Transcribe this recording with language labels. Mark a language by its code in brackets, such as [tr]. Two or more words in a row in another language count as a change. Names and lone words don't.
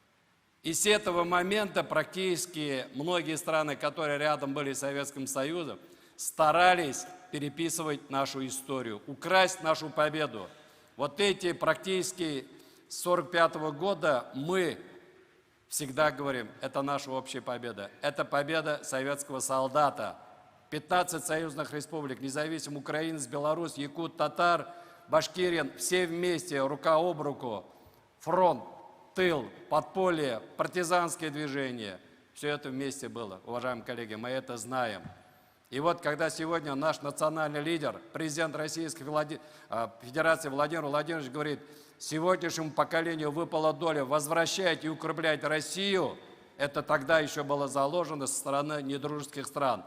[ru] И с этого момента практически многие страны, которые рядом были с Советским Союзом, старались переписывать нашу историю, украсть нашу победу. Вот эти практически с 1945 года мы всегда говорим, это наша общая победа. Это победа советского солдата. 15 союзных республик, независим украинец, Беларусь, якут, татар, башкирин, все вместе, рука об руку, фронт, тыл, подполье, партизанские движения. Все это вместе было, уважаемые коллеги, мы это знаем. И вот когда сегодня наш национальный лидер, президент Российской Федерации Владимир Владимирович говорит, сегодняшнему поколению выпала доля возвращать и укреплять Россию, это тогда еще было заложено со стороны недружеских стран.